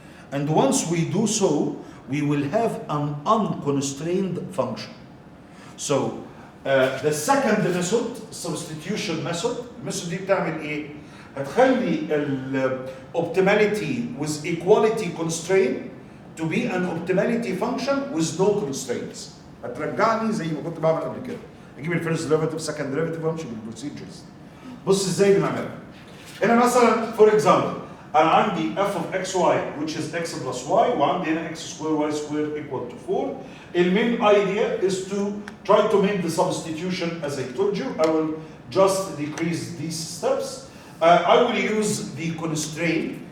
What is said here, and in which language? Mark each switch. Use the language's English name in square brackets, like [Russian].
[English] And once we do so, we will have an unconstrained function. So the second method, substitution method, [Arabic] الميثود دي بتعمل ايه؟ هتخلي [English] optimality with equality constraint to be an optimality function with no constraints. [Arabic] هترجعني زي ما كنت بعمل قبل كده. اجيب الفيرست ديريفيتيف سكند ديريفيتيف وامشي بالبروسيجرز. بص ازاي بنعملها. هنا مثلا [English] for example [Arabic] انا عندي [English] f of xy which is x plus y [Arabic] وعندي هنا [English] x square y square equal to 4. The main idea is to try to make the substitution as I told you. I will just decrease these steps. I will use the constraint.